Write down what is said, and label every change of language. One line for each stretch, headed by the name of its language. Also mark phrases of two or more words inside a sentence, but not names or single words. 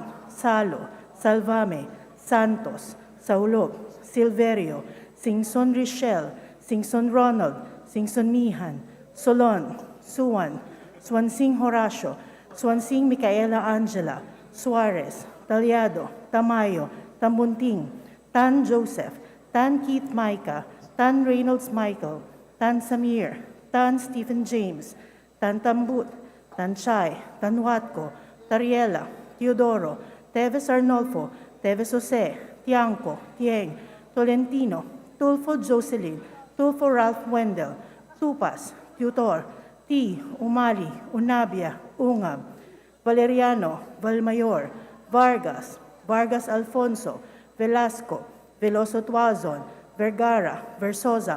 Filipino: Salo, Salvame, Santos, Saulog, Silverio, Singson Richelle, Singson Ronald, Singson Mihan, Solon, Suwan, Swansing Horacio, Swansing Micaela Angela, Suarez, Talyado, Tamayo, Tambunting, Tan Joseph, Tan Keith Micah, Tan Reynolds Michael, Tan Samir, Tan Stephen James, Tan Tambut, Tan Chay, Tan Watco, Tariela, Teodoro, Teves Arnolfo, Teves Jose, Tiangco, Tieng, Tolentino, Tulfo Jocelyn, Tulfo Ralph Wendell, Tupas, Tutor, T. Umali, Unabia, Ungab, Valeriano, Valmayor, Vargas, Vargas Alfonso, Velasco, Veloso Tuazon, Vergara, Versosa,